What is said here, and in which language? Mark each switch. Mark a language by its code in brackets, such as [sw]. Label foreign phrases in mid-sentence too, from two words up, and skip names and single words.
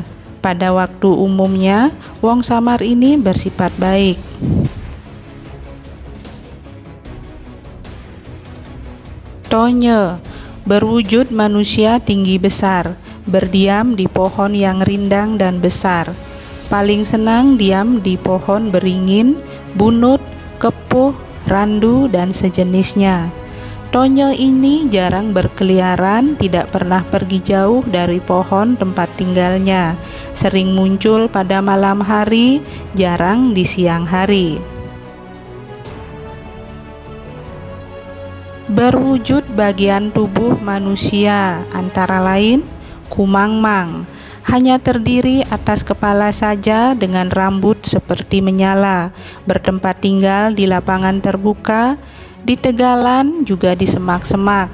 [id] Pada waktu umumnya, wong samar ini bersifat baik. Tonye, berwujud manusia tinggi besar, berdiam di pohon yang rindang dan besar. Paling senang diam di pohon beringin, bunut, kepuh, randu, dan sejenisnya. Tonye ini jarang berkeliaran, tidak pernah pergi jauh dari pohon tempat tinggalnya, sering muncul pada malam hari, jarang di siang hari. Berwujud bagian tubuh manusia, antara lain kumangmang, hanya terdiri atas kepala saja dengan rambut seperti menyala, bertempat tinggal di lapangan terbuka, di tegalan juga di semak-semak.